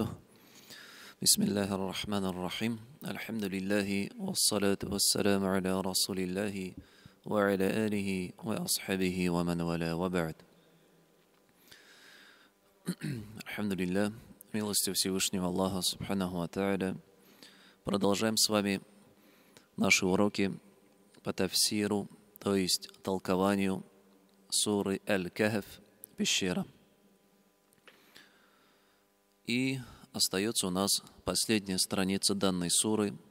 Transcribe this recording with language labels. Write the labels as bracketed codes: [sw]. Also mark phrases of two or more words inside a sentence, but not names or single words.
[ar] بسم الله الرحمن الرحيم. الحمد لله والصلاة والسلام على رسول الله وعلى آله وأصحابه ومن والاه وبعد. [ru] Альхамдулилля, милостью Всевышнего Аллаха [ar] سبحانه وتعالى, [ru] продолжаем с вами наши уроки по тафсиру, то есть толкованию суры Аль-Кахф, пещера. И остается у нас последняя страница данной суры.